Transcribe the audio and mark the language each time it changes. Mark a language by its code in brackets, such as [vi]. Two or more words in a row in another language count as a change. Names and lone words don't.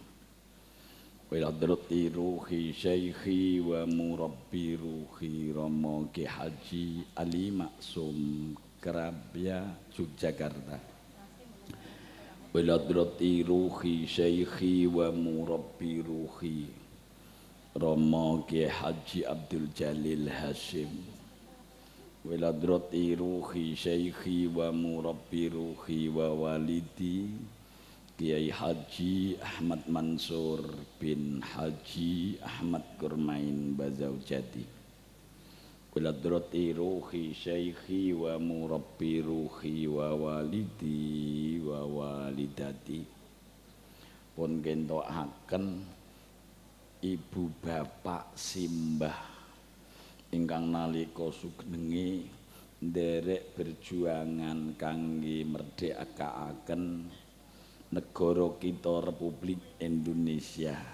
[ar] وحضرة روح شيخي ومربي روحي Romo Kiai Haji Ali Maksum Kerabya Yogyakarta وحضرة روح شيخي ومربي روحي Romo Kiai Haji Abdul Jalil Hashim وحضرة روح شيخي ومربي روحي ووالدي Kiai Haji Ahmad Mansur bin [jv] Haji Ahmad Kurmain Bazaujati [ar] وحضرة روح شيخي ومربي روحي ووالدي ووالدتي [jv] pun gentokaken ibu bapak simbah ingkang nalika sugeng nderek berjuangan kangge merdekakaken negara kita Republik Indonesia.